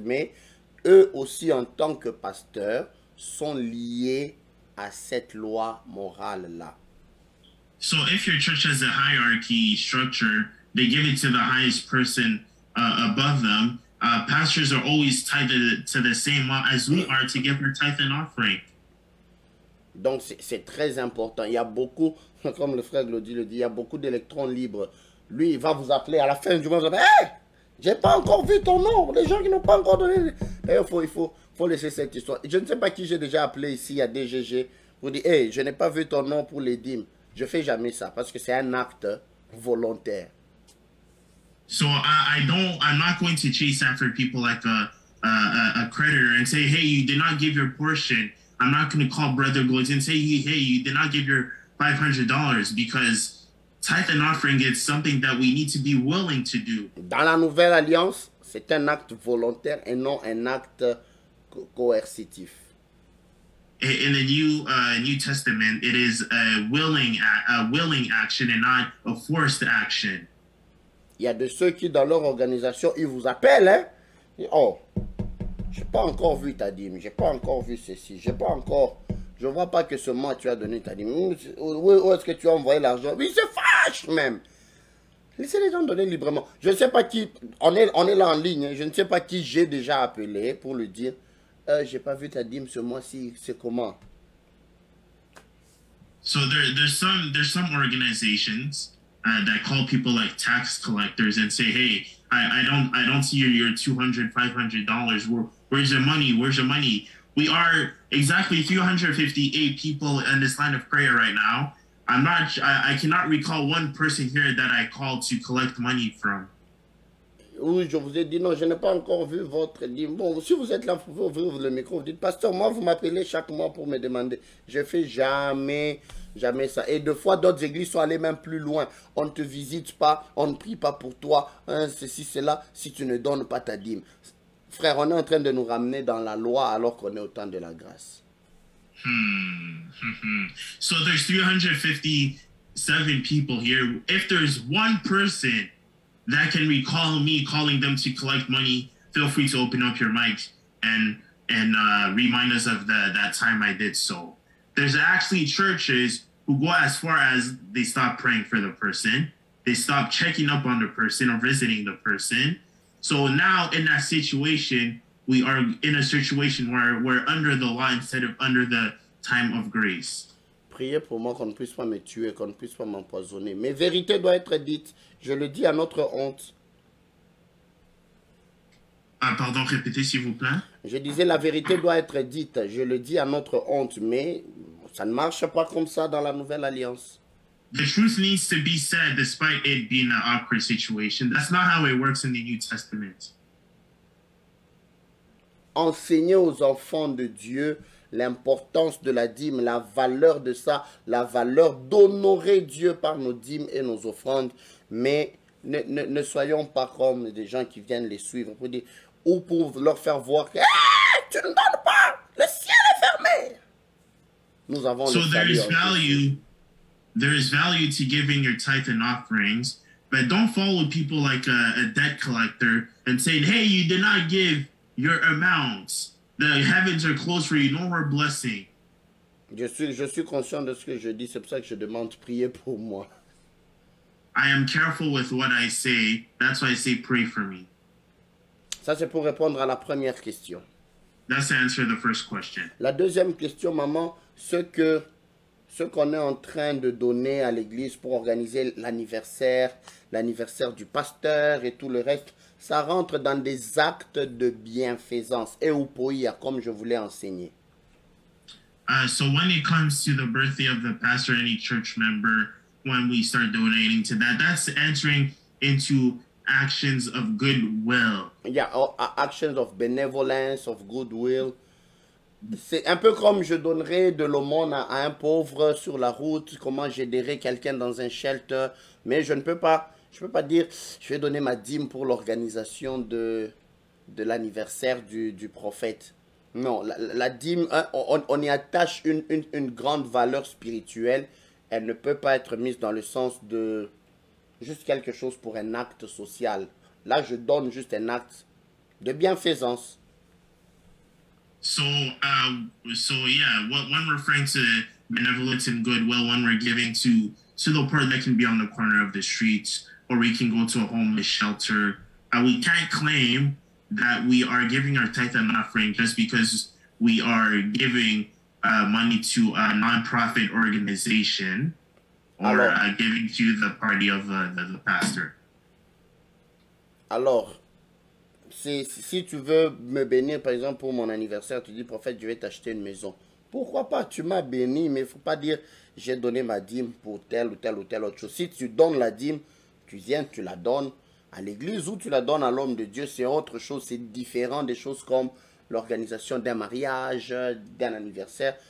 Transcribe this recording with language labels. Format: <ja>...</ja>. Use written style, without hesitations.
<fr>Mais eux aussi, en tant que pasteurs, sont liés à cette loi morale-là.</fr> <en>So if your church has a hierarchy structure, they give it to the highest person above them. Pastors are always tied to the same law as we are to give our tithe and offering.</en> <fr>Donc, c'est très important. Il y a beaucoup, comme le frère Glody le dit, il y a beaucoup d'électrons libres. Lui, il va vous appeler à la fin du mois. Il va dire, hey, j'ai pas encore vu ton nom. Les gens qui n'ont pas encore donné. D'ailleurs, il faut laisser cette histoire. Je ne sais pas qui j'ai déjà appelé ici à DGG pour dire, hey, je n'ai pas vu ton nom pour les dîmes. Je fais jamais ça parce que c'est un acte volontaire.</fr> <en>So I'm not going to chase after people like a creditor and say, hey, you did not give your portion. I'm not going to call Brother Glody and say, hey, you did not give your $500 because tithe and offering is something that we need to be willing to do.</en> <fr>Dans la Nouvelle Alliance, c'est un acte volontaire et non un acte coercitif.</fr> <en>In the New Testament, it is a willing action and not a forced action.</en> <fr>Il y a de ceux qui, dans leur organisation, ils vous appellent, hein? Oh, j'ai pas encore vu ta dîme, j'ai pas encore vu ceci, j'ai pas encore... Je vois pas que ce mois tu as donné ta dîme. Où est-ce que tu as envoyé l'argent? Oui, c'est fâche même. Laissez les gens donner librement. Je ne sais pas qui... On est là en ligne, hein? Je ne sais pas qui j'ai déjà appelé pour lui dire... j'ai pas vu ta dîme ce mois-ci, c'est comment?</fr> <en>So there's some organizations that call people like tax collectors and say, hey, I don't see your $200, $500. Where's your money? Where's your money? We are exactly 358 people in this line of prayer right now. I cannot recall one person here that I called to collect money from.</en> <fr>Oui, je vous ai dit non, je n'ai pas encore vu votre dîme. Bon, si vous êtes là, vous pouvez ouvrir le micro, vous dites, pasteur, moi, vous m'appelez chaque mois pour me demander. Je fais jamais ça. Et deux fois, d'autres églises sont allées même plus loin. On ne te visite pas, on ne prie pas pour toi, hein, ceci, cela, si tu ne donnes pas ta dîme. Frère, on est en train de nous ramener dans la loi alors qu'on est au temps de la grâce.</fr> <en>So there's 357 people here. If there's one person that can recall me calling them to collect money, feel free to open up your mic and remind us of that time I did so. There's actually churches who go as far as they stop praying for the person, they stop checking up on the person or visiting the person. So now in that situation, we are in a situation where we're under the law instead of under the time of grace.</en> <fr>Priez pour moi qu'on ne puisse pas me tuer, qu'on ne puisse pas m'empoisonner. Mes vérités doivent être dites. Je le dis à notre honte. Pardon, répétez s'il vous plaît. Je disais la vérité doit être dite. Je le dis à notre honte, mais ça ne marche pas comme ça dans la Nouvelle Alliance.</fr> <en>The truth needs to be said despite it being an awkward situation. That's not how it works in the New Testament.</en> <fr>Enseignez aux enfants de Dieu l'importance de la dîme, la valeur de ça, la valeur d'honorer Dieu par nos dîmes et nos offrandes. Mais ne soyons pas comme des gens qui viennent les suivre pour dire, ou pour leur faire voir que tu ne donnes pas, le ciel est fermé. Nous avons</fr> <en>So</en> <fr>le</fr> <en>there</en> <fr>salut</fr> <en>is</en> <fr>en Jésus.</fr> <en>value. There is value to giving your tithe and offerings, but don't follow people like a debt collector and saying, "Hey, you did not give your amounts. The heavens are closed for you. No more blessing."</en> <fr>Je suis conscient de ce que je dis, c'est pour ça que je demande de prier pour moi.</fr> <en>I am careful with what I say. That's why I say pray for me.</en> <fr>Ça, c'est pour répondre à la première question.</fr> <en>That's to answer the first question.</en> <fr>La deuxième question, maman, ce qu'on est en train de donner à l'église pour organiser l'anniversaire du pasteur et tout le reste, ça rentre dans des actes de bienfaisance. Et upoia, comme je voulais enseigner.</fr> <en>So when it comes to the birthday of the pastor, any church member, when we start donating to that, that's entering into actions of goodwill. Yeah, actions of benevolence, of goodwill.</en> <fr>C'est un peu comme je donnerais de l'aumône à un pauvre sur la route, comment j'aiderais quelqu'un dans un shelter, mais je peux pas dire, je vais donner ma dîme pour l'organisation de l'anniversaire du prophète. Non, la dîme, on y attache une grande valeur spirituelle. Elle ne peut pas être mise dans le sens de juste quelque chose pour un acte social. Là, je donne juste un acte de bienfaisance.</fr> <en>So yeah, when we're referring to benevolence and goodwill, when we're giving to the poor that can be on the corner of the streets, or we can go to a homeless shelter, we can't claim that we are giving our tithe and offering just because we are giving money to a non-profit organization or giving to the party of the pastor.</en> <fr>Alors, si tu veux me bénir, par exemple, pour mon anniversaire, tu dis, prophète, je vais t'acheter une maison. Pourquoi pas? Tu m'as béni, mais il ne faut pas dire, j'ai donné ma dîme pour telle ou telle ou telle autre chose. Si tu donnes la dîme, tu viens, tu la donnes à l'église ou tu la donnes à l'homme de Dieu, c'est autre chose, c'est différent des choses comme l'organisation d'un mariage, d'un anniversaire.</fr>